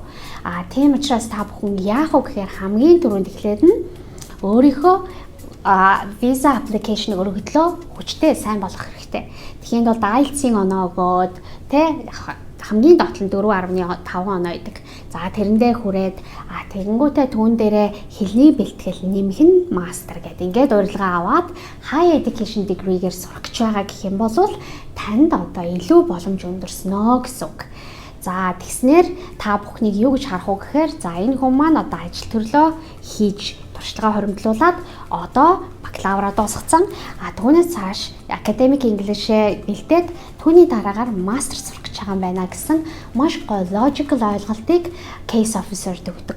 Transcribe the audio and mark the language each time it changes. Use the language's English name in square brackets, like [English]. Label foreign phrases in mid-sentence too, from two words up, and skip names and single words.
[Mongolian] Тийм учраас та бүхэн яах вэ гэхээр хамгийн түрүүнд эхлээд нь өөрийнхөө виза application-ыг өргөдлөө хүчтэй сайн болгох хэрэгтэй. Тэгэхэд бол IELTS-ийн оноо өгөөд хамгийн доотлон 4.5 оноо идэг. За тэрэндээ хүрээд тэгэнгүүтээ түүн дээрээ хэлний бэлтгэл нэмэх нь мастер гэдэг. Ингээд урилга аваад [English] high education degree- [Mongolian] гээр сурах гэж байгаа гэх юм бол танд одоо илүү боломж өндөрснөө гэсэн үг. За тэгснээр та бүхнийг юу гэж харах уу гэхээр за энэ хүн маань одоо ажил төрлөө хийж туршлагаа хоримтлуулад одоо бакалавра дуусгацсан. Түүнээс цааш [English] academic English- [Mongolian] ээ бэлдээд түүний дараагаар мастер сурах гэж байгаа юм байна гэсэн маш гой logical ойлголтыг [English] case officer- [Mongolian] д өгдөг.